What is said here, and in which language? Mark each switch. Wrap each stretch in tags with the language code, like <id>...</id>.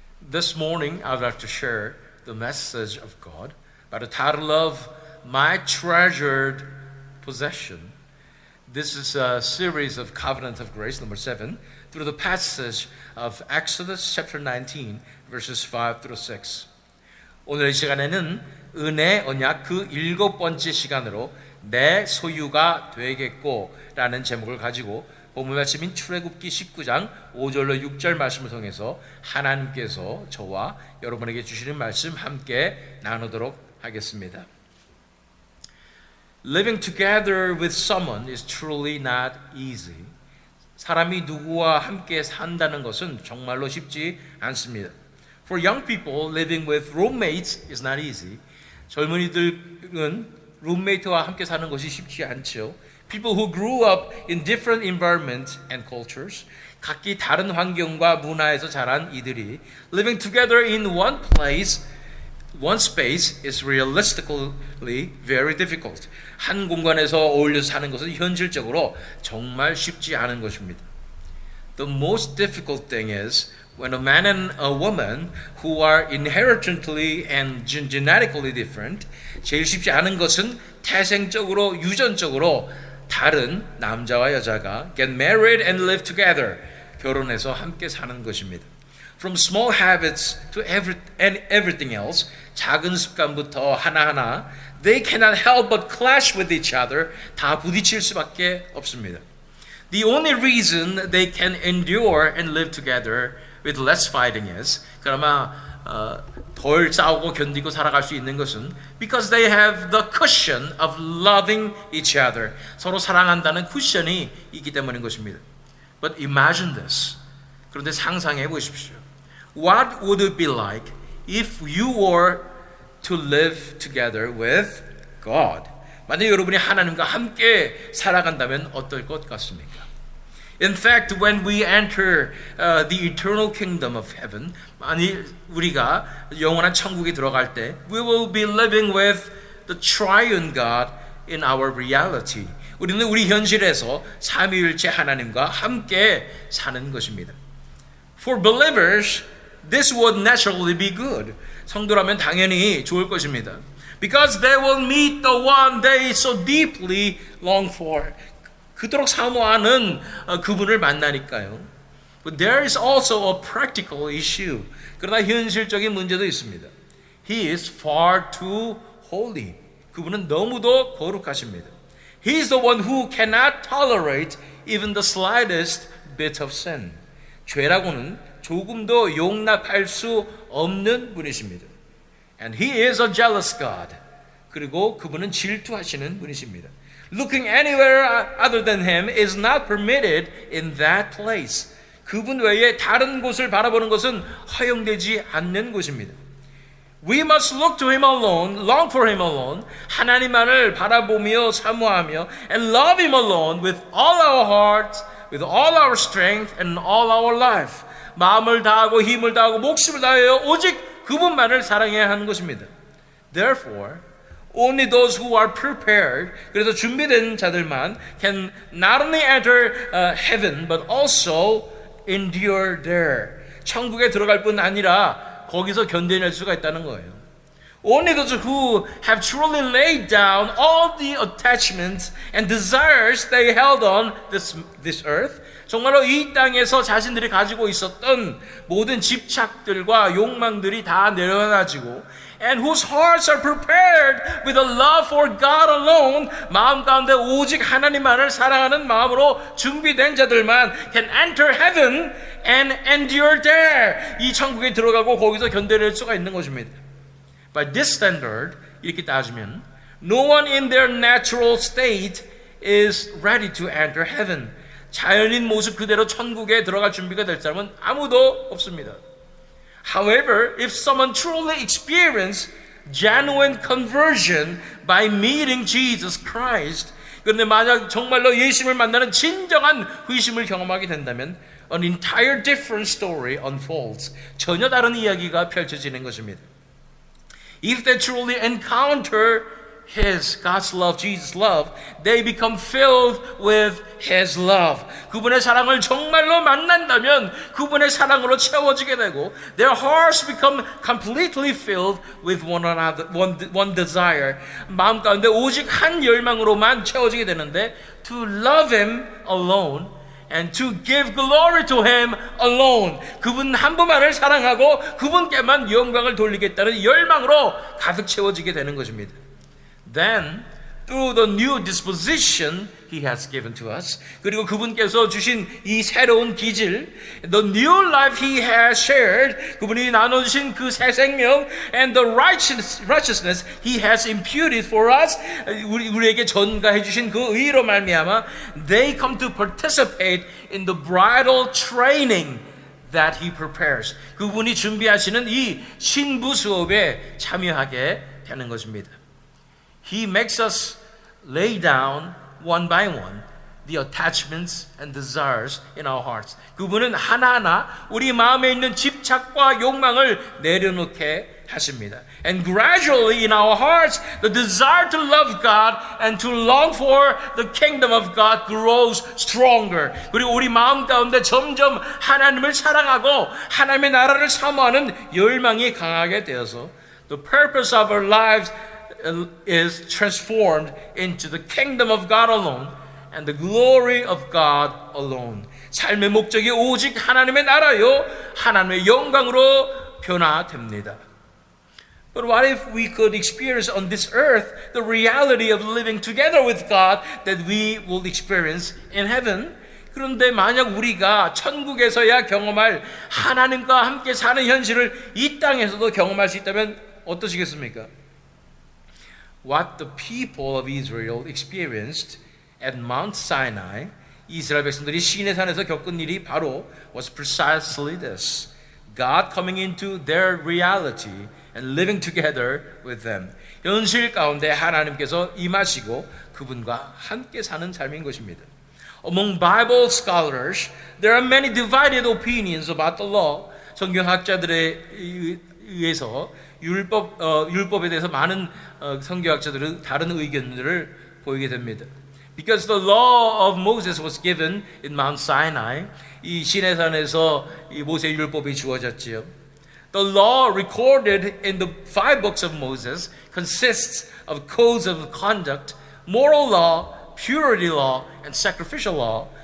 <en>This morning, I'd like to share the message of God by the title of My Treasured Possession. This is a series of Covenant of Grace, number 7, through the passage of Exodus chapter 19, verses 5 through 6.</en> <ko>오늘 이 시간에는 은혜 언약 그 7번째 시간으로 내 소유가 되겠고 라는 제목을 가지고 본문 말씀인 출애굽기 19장 5절로 6절 말씀을 통해서 하나님께서 저와 여러분에게 주시는 말씀 함께 나누도록 하겠습니다.</ko> <en>Living together with someone is truly not easy.</en> <ko>사람이 누구와 함께 산다는 것은 정말로 쉽지 않습니다.</ko> <en>For young people, living with roommates is not easy.</en> <ko>젊은이들은 룸메이트와 함께 사는 것이 쉽지 않죠.</ko> <en>People who grew up in different environments and cultures,</en> <ko>각기 다른 환경과 문화에서 자란 이들이</ko> <en>living together in one place, one space is realistically very difficult.</en> <ko>한 공간에서 어울려서 사는 것은 현실적으로 정말 쉽지 않은 것입니다.</ko> <en>The most difficult thing is when a man and a woman who are inherently and genetically different,</en> <ko>제일 쉽지 않은 것은 태생적으로, 유전적으로 다른 남자와 여자가</ko> <en>get married and live together,</en> <ko>결혼해서 함께 사는 것입니다.</ko> <en>From small habits to everything else,</en> <ko>작은 습관부터 하나하나</ko> <en>they cannot help but clash with each other,</en> <ko>다 부딪힐 수밖에 없습니다.</ko> <en>The only reason they can endure and live together with less fighting is,</en> <ko>그나마 덜 싸우고 견디고 살아갈 수 있는 것은</ko> <en>because they have the cushion of loving each other.</en> <ko>서로 사랑한다는 쿠션이 있기 때문인 것입니다.</ko> <en>But imagine this.</en> <ko>그런데 상상해 보십시오.</ko> <en>What would it be like if you were to live together with God?</en> <ko>만약 여러분이 하나님과 함께 살아간다면 어떨 것 같습니까?</ko> <en>In fact, when we enter the eternal kingdom of heaven,</en> <ko>만일 우리가 영원한 천국에 들어갈 때,</ko> <en>we will be living with the triune God in our reality.</en> <ko>우리는 우리 현실에서 삼위일체 하나님과 함께 사는 것입니다.</ko> <en>For believers, this would naturally be good.</en> <ko>성도라면 당연히 좋을 것입니다.</ko> <en>Because they will meet the one they so deeply long for.</en> <ko>그토록 사모하는 그분을 만나니까요.</ko> <en>But there is also a practical issue.</en> <ko>그러나 현실적인 문제도 있습니다.</ko> <en>He is far too holy.</en> <ko>그분은 너무도 거룩하십니다.</ko> <en>He is the one who cannot tolerate even the slightest bit of sin.</en> <ko>죄라고는 조금도 용납할 수 없는 분이십니다.</ko> <en>And he is a jealous God.</en> <ko>그리고 그분은 질투하시는 분이십니다.</ko> <en>Looking anywhere other than him is not permitted in that place.</en> <ko>그분 외에 다른 곳을 바라보는 것은 허용되지 않는 곳입니다.</ko> <en>We must look to him alone, long for him alone.</en> <ko>하나님만을 바라보며 사모하며</ko> <en>and love him alone with all our hearts, with all our strength and all our life.</en> <ko>마음을 다하고 힘을 다하고 목숨을 다하여 오직 그분만을 사랑해야 하는 것입니다.</ko> <en>Therefore, only those who are prepared,</en> <ko>그래서 준비된 자들만</ko> <en>can not only enter heaven but also endure there.</en> <ko>천국에 들어갈 뿐 아니라 거기서 견뎌낼 수가 있다는 거예요.</ko> <en>Only those who have truly laid down all the attachments and desires they held on this earth.</en> <ko>정말로 이 땅에서 자신들이 가지고 있었던 모든 집착들과 욕망들이 다 내려놔지고</ko> <en>and whose hearts are prepared with a love for God alone,</en> <ko>마음 가운데 오직 하나님만을 사랑하는 마음으로 준비된 자들만</ko> <en>can enter heaven and endure there.</en> <ko>이 천국에 들어가고 거기서 견뎌낼 수가 있는 것입니다.</ko> <en>By this standard,</en> <ko>이렇게 따지면</ko> <en>no one in their natural state is ready to enter heaven.</en> <ko>자연인 모습 그대로 천국에 들어갈 준비가 될 사람은 아무도 없습니다.</ko> <en>However, if someone truly experienced genuine conversion by meeting Jesus Christ,</en> <ko>그런데 만약 정말로 예수님을 만나는 진정한 회심을 경험하게 된다면</ko> <en>an entire different story unfolds.</en> <ko>전혀 다른 이야기가 펼쳐지는 것입니다.</ko> <en>If they truly encounter God's love, Jesus' love, they become filled with His love.</en> <ko>그분의 사랑을 정말로 만난다면 그분의 사랑으로 채워지게 되고</ko> <en>their hearts become completely filled with one another, one desire.</en> <ko>마음 가운데 오직 한 열망으로만 채워지게 되는데</ko> <en>to love Him alone and to give glory to Him alone.</en> <ko>그분 한 분만을 사랑하고 그분께만 영광을 돌리겠다는 열망으로 가득 채워지게 되는 것입니다.</ko> <en>Then, through the new disposition He has given to us,</en> <ko>그리고 그분께서 주신 이 새로운 기질,</ko> <en>the new life He has shared,</en> <ko>그분이 나눠주신 그 새 생명,</ko> <en>and the righteousness He has imputed for us,</en> <ko>우리에게 전가해 주신 그 의로 말미암아,</ko> <en>they come to participate in the bridal training that He prepares.</en> <ko>그분이 준비하시는 이 신부 수업에 참여하게 되는 것입니다.</ko> <en>He makes us lay down one by one the attachments and desires in our hearts.</en> <ko>그분은 하나하나 우리 마음에 있는 집착과 욕망을 내려놓게 하십니다.</ko> <en>And gradually in our hearts, the desire to love God and to long for the kingdom of God grows stronger.</en> <ko>그리고 우리 마음 가운데 점점 하나님을 사랑하고 하나님의 나라를 사모하는 열망이 강하게 되어서</ko> <en>the purpose of our lives is transformed into the kingdom of God alone and the glory of God alone.</en> <ko>삶의 목적이 오직 하나님의 나라요, 하나님의 영광으로 변화됩니다.</ko> <en>But what if we could experience on this earth the reality of living together with God that we will experience in heaven?</en> <ko>그런데 만약 우리가 천국에서야 경험할 하나님과 함께 사는 현실을 이 땅에서도 경험할 수 있다면 어떠시겠습니까?</ko> <en>What the people of Israel experienced at Mount Sinai,</en> <ko>이스라엘 백성들이 시내산에서 겪은 일이 바로</ko> <en>was precisely this. God coming into their reality and living together with them.</en> <ko>현실 가운데 하나님께서 임하시고 그분과 함께 사는 삶인 것입니다.</ko> <en>Among Bible scholars, there are many divided opinions about the law.</en> <ko>성경학자들에 의해서 율법에 대해서 많은 성경학자들은 다른 의견들을 보이게 됩니다.</ko> <en>Because the law of Moses was given in Mount Sinai,</en> <ko>이 시내산에서 이 모세 율법이 주어졌지요.</ko> <en>The law recorded in the 5 books of Moses consists of codes of conduct, moral law, purity law, and sacrificial law.</en>